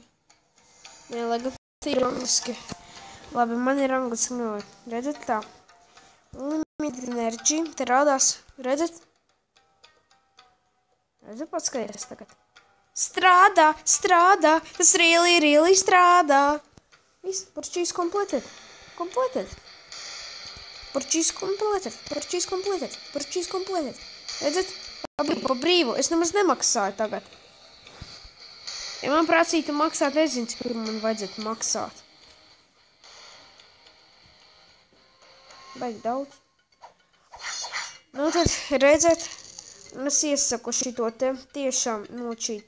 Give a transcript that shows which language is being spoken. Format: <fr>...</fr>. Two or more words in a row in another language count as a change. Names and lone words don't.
<lv>Nē, lai gan ir angliski. Labi, man ir angliski nevajag. Redzat tā?</lv> <en>Limited energy.</en> <lv>Te rādās. Redzat? Redzat, paskaties tagad. Strādā! Tas really strādā! Viss,</lv> <en>purchase completed. Purchase completed.</en> <lv>Redzat? Pa brīvu. Es nemaz nemaksāju tagad. Ja man prasītu maksāt, nezinu, cik man vajadzētu maksāt. Baigi daudz. Nu tad, redzat, es iesaku šito te tiešām nočītot.</lv>